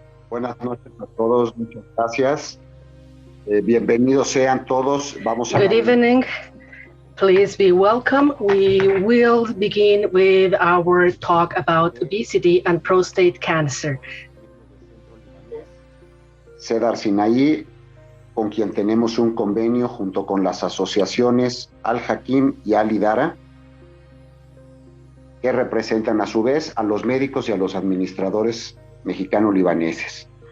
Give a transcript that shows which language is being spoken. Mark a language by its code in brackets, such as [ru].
[es] Buenas noches a todos, muchas gracias. Bienvenidos sean todos. [en] Good evening. Please be welcome. We will begin with our talk about obesity and prostate cancer. [es] Cedar Sinaí, con quien tenemos un convenio junto con las asociaciones Al-Hakim y Al-Idara, que representan a su vez a los médicos y a los administradores mexicano-libaneses.